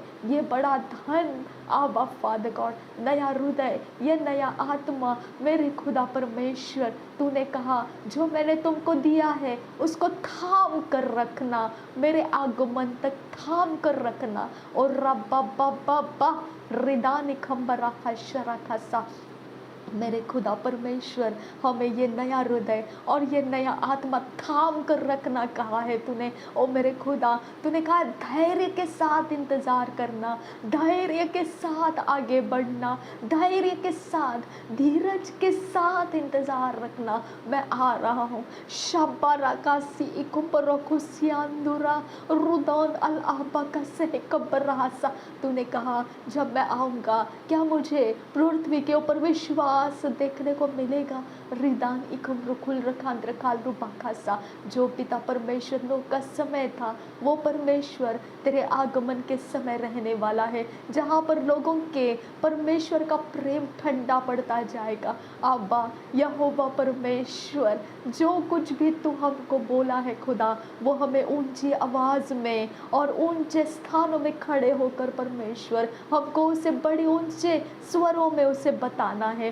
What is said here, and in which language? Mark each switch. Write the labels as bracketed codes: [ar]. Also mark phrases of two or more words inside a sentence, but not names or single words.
[hi] ये बड़ा धन आबा [en] Father God, [hi] नया हृदय, ये नया आत्मा मेरे खुदा परमेश्वर, तूने कहा जो मैंने तुमको दिया है उसको थाम कर रखना, मेरे आगमन तक थाम कर रखना। और रब्बा बाबा बा रिदानी खम्बरा खशरा खसा। मेरे खुदा परमेश्वर, हमें ये नया हृदय और ये नया आत्मा थाम कर रखना कहा है तूने। ओ मेरे खुदा, तूने कहा धैर्य के साथ इंतज़ार करना, धैर्य के साथ आगे बढ़ना, धैर्य के साथ, धीरज के साथ इंतज़ार रखना। मैं आ रहा हूँ। शब्बारा का सी इकुपर खुशियान्दुरा रुदौन अल आबा का से कब्र रहा सा। तूने कहा जब मैं आऊँगा क्या मुझे पृथ्वी के ऊपर विश्वास देखने को मिलेगा। रिदान इकुम रुकुल रखांद्र काल रूपाखासा। जो पिता परमेश्वर नो का समय था वो परमेश्वर तेरे आगमन के समय रहने वाला है, जहाँ पर लोगों के परमेश्वर का प्रेम ठंडा पड़ता जाएगा। आबा यहोवा परमेश्वर, जो कुछ भी तू हमको बोला है खुदा, वो हमें ऊंची आवाज़ में और ऊंचे स्थानों में खड़े होकर परमेश्वर हमको उसे बड़े ऊंचे स्वरों में उसे बताना है।